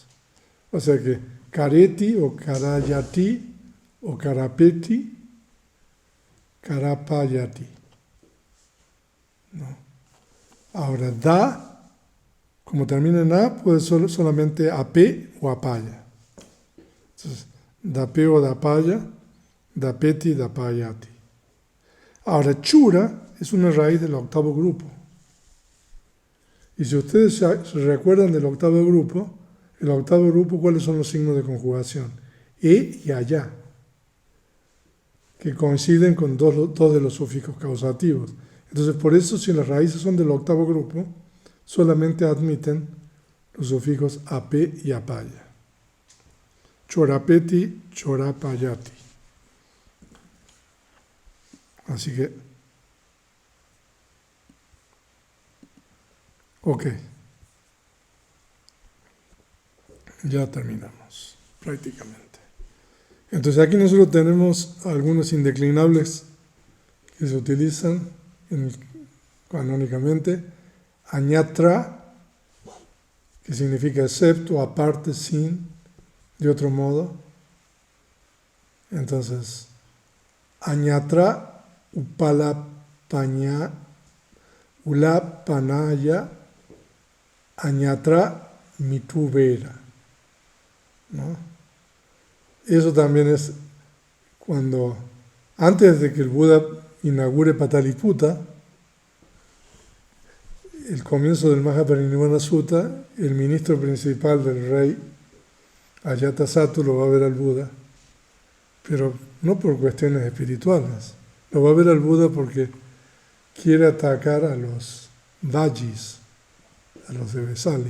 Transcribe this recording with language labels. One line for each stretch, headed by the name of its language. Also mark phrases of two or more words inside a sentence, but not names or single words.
Spanish: O sea que
Pali: kareti o karayati o karapeti, karapayati, ¿no?
Spanish: Ahora, da, como termina en a, puede ser solamente ape o apaya. Entonces,
Pali: dape o dapaya, dapeti, dapayati.
Spanish: Ahora, chura es una raíz del octavo grupo. Y si ustedes se recuerdan del octavo grupo, el octavo grupo, ¿cuáles son los signos de conjugación? E y allá, que coinciden con dos de los sufijos causativos. Entonces, por eso, si las raíces son del octavo grupo, solamente admiten los sufijos ape y apaya.
Pali: Chorapeti, chorapayati.
Spanish: Así que, ok, ya terminamos prácticamente. Entonces aquí nosotros tenemos algunos indeclinables que se utilizan canónicamente. Añatra, que significa excepto, aparte, sin, de otro modo. Entonces,
Pali: añatra, upalapaña, ulapanaya, añatra, mituvera,
Spanish: ¿no? Eso también es cuando, antes de que el Buda inaugure Pataliputa, el comienzo del Mahaparinirvana Sutta, el ministro principal del rey, Ajatasattu, lo va a ver al Buda, pero no por cuestiones espirituales, lo va a ver al Buda porque quiere atacar a los Vajis, a los de Vesali.